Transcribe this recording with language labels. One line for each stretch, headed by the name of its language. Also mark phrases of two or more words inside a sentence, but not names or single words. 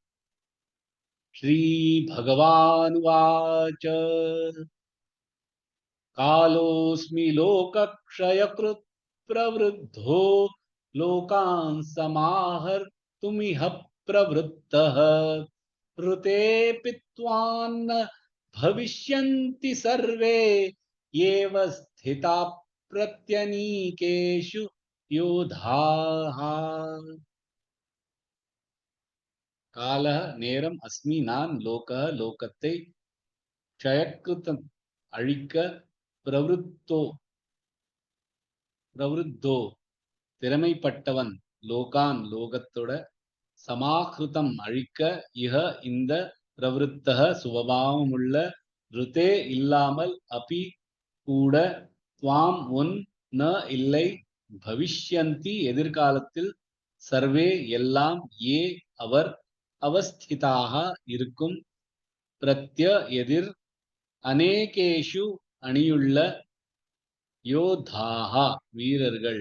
Sanskrit: श्री भगवान् उवाच कालोऽस्मि लोकक्षयकृत् प्रवृद्धो लोकान् समाहर्तुमिह प्रवृत्तः ऋतेऽपि त्वान्न भविष्यन्ति सर्वे एव स्थिता प्रत्यनीकेषु योधाः.
Tamil: कालः நேரம், அஸ்மி நான், லோகः லோகத்தை, க்ஷயக்ருதம் அழிக்க, பிரவருத்தோ திறமைப்பட்டவன், லோகான் லோகத்தோட, சமாஹிருதம் அழிக்க, இஹ இந்த, பிரவருத்தக சுபாவம் உள்ள, ருதே இல்லாமல், அபி கூட, துவாம் உன், ந இல்லை, பவிஷ்யந்தி எதிர்காலத்தில், சர்வே எல்லாம், ஏ அவர், அவஸ்திதாக இருக்கும், பிரத்ய எதிர், அநேகேஷு அணியுள்ள, யோதாகா வீரர்கள்.